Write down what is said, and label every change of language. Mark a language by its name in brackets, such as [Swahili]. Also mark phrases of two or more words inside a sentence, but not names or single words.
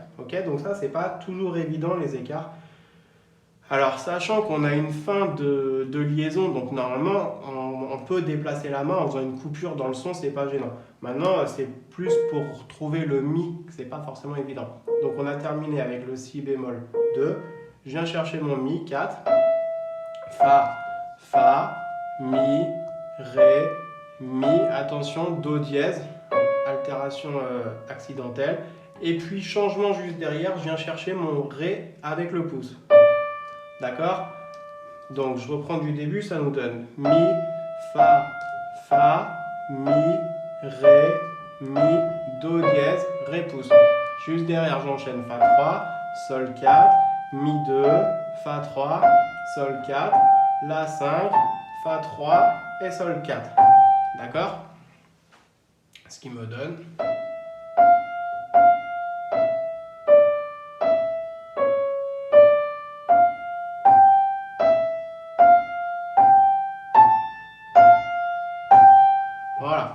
[French] Ok, donc ça, c'est pas toujours évident, les écarts. Alors, sachant qu'on a une fin de liaison, donc normalement, on peut déplacer la main en faisant une coupure dans le son, c'est pas gênant. Maintenant, c'est plus pour trouver le mi, c'est pas forcément évident. Donc on a terminé avec le si bémol 2. Je viens chercher mon mi 4. Fa, mi, ré, mi. Attention, do dièse, altération accidentelle. Et puis changement juste derrière, je viens chercher mon ré avec le pouce. D'accord? Donc je reprends du début, ça nous donne mi, fa, mi, ré, mi, do dièse, ré pouce. Juste derrière, j'enchaîne fa 3, sol 4, mi 2, fa 3, sol 4, la 5, fa 3 et sol 4. D'accord? Ce qui me donne... Voilà.